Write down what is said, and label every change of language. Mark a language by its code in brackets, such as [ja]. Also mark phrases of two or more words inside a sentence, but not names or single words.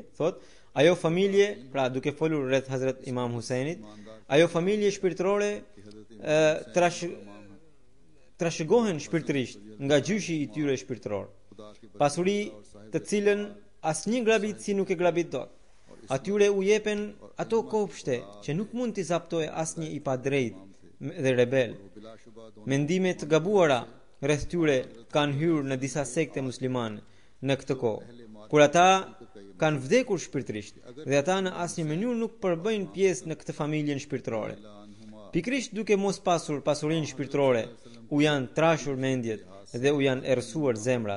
[sq] Thot, ajo familje, pra duke folur rreth Hazrat Imam Huseinit, ajo familje shpirtërore trashëgohen shpirtërisht nga gjyshi i tyre shpirtëror, pasuri të cilën asnjë grabitësi nuk e grabit dot. Atyre u jepen ato kopshte që nuk mund t'i zaptojë asnjë i padrejt dhe rebel. [ur] وہ بلاشبہ دونوں [sq] Mendime të gabuara rreth tyre kanë hyrë në disa sekte muslimane në këtë kohë, kur ata kanë vdekur shpirtërisht dhe ata në asnjë mënyrë nuk përbëjnë pjesë në këtë familjen shpirtërore. Pikrisht duke mos pasur pasurinë shpirtërore, u janë trashur mendjet dhe u janë errësuar zemrat.